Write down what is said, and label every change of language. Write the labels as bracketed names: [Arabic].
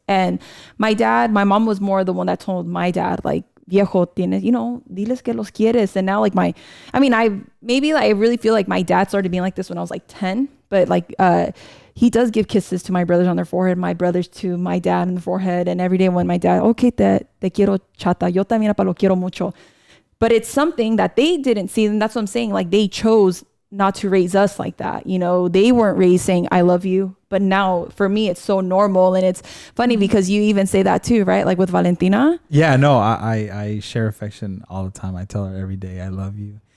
[English] And my mom was more the one that told my dad like, [Spanish] viejo, tienes, diles que los quieres. [English] And now I really feel like my dad started being like this when I was like 10, but he does give kisses to my brothers on their forehead, my brothers to my dad on the forehead. And every day when my dad, okay, [Spanish] te quiero chata, yo también lo quiero mucho. [English] But it's something that they didn't see. And that's what I'm saying. Like they chose not to raise us like that. They weren't raised saying, I love you. But now for me, it's so normal. And it's funny because you even say that too, right? Like with Valentina. Yeah, no, I share affection all the time. I tell her every day, I love you.